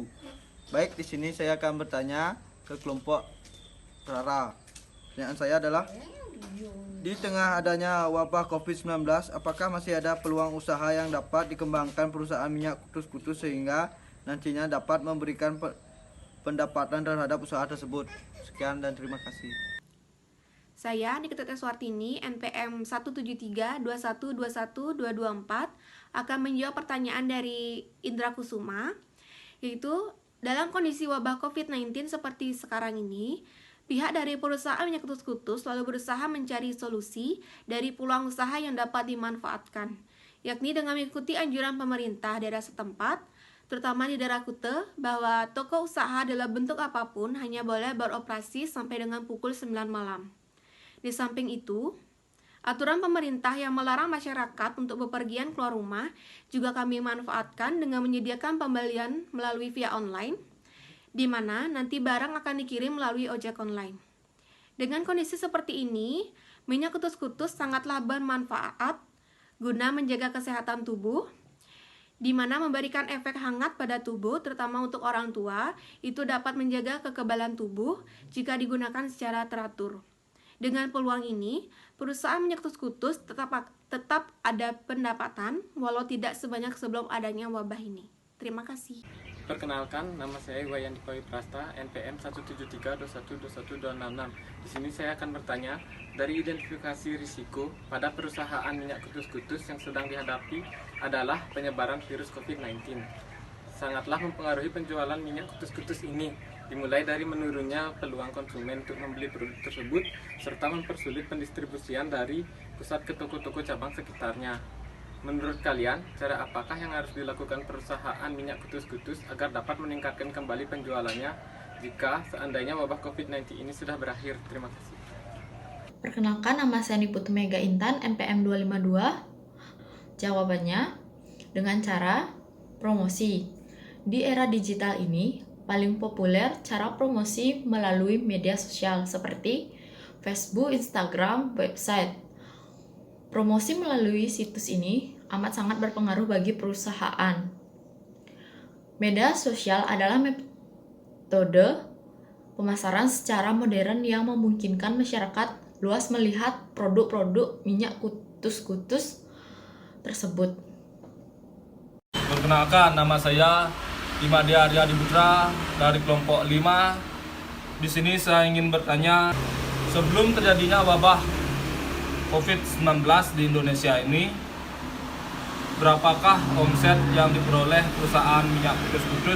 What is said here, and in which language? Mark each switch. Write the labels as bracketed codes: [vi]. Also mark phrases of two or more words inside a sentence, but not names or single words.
[id] Baik, di sini saya akan bertanya ke kelompok Rara. Pertanyaan saya adalah, di tengah adanya wabah COVID-19, apakah masih ada peluang usaha yang dapat dikembangkan perusahaan minyak kutus-kutus sehingga nantinya dapat memberikan pendapatan terhadap usaha tersebut? Sekian dan terima kasih. Saya Nikita Teswartini, NPM 17321212224 akan menjawab pertanyaan dari Indra Kusuma, yaitu dalam kondisi wabah COVID-19 seperti sekarang ini, pihak dari perusahaan minyak kutus-kutus selalu berusaha mencari solusi dari peluang usaha yang dapat dimanfaatkan, yakni dengan mengikuti anjuran pemerintah daerah setempat, terutama di daerah Kute, bahwa toko usaha dalam bentuk apapun hanya boleh beroperasi sampai dengan pukul 9 malam. Di samping itu, aturan pemerintah yang melarang masyarakat untuk bepergian keluar rumah juga kami manfaatkan dengan menyediakan pembelian melalui via online, di mana nanti barang akan dikirim melalui ojek online. Dengan kondisi seperti ini, minyak kutus-kutus sangatlah bermanfaat guna menjaga kesehatan tubuh, di mana memberikan efek hangat pada tubuh, terutama untuk orang tua, itu dapat menjaga kekebalan tubuh jika digunakan secara teratur. Dengan peluang ini, perusahaan minyak kutus-kutus tetap ada pendapatan, walau tidak sebanyak sebelum adanya wabah ini. Terima kasih. Perkenalkan, nama saya Iwayan Dikoy Prasta, NPM 17321212266. Di sini saya akan bertanya, dari identifikasi risiko pada perusahaan minyak kutus-kutus yang sedang dihadapi adalah penyebaran virus COVID-19. Sangatlah mempengaruhi penjualan minyak kutus-kutus ini, dimulai dari menurunnya peluang konsumen untuk membeli produk tersebut, serta mempersulit pendistribusian dari pusat ke toko-toko cabang sekitarnya. Menurut kalian, cara apakah yang harus dilakukan perusahaan minyak kutus-kutus agar dapat meningkatkan kembali penjualannya jika seandainya wabah COVID-19 ini sudah berakhir? Terima kasih. Perkenalkan, nama saya Niputu Mega Intan, NPM 252. Jawabannya, dengan cara promosi. Di era digital ini, paling populer cara promosi melalui media sosial seperti Facebook, Instagram, website. Promosi melalui situs ini amat sangat berpengaruh bagi perusahaan. Media sosial adalah metode pemasaran secara modern yang memungkinkan masyarakat luas melihat produk-produk minyak kutus-kutus tersebut. Perkenalkan, nama saya Imadi Arya Diputra dari kelompok 5. Di sini saya ingin bertanya, sebelum terjadinya wabah COVID-19 di Indonesia ini, berapakah omset yang diperoleh perusahaan minyak kudus-kudus?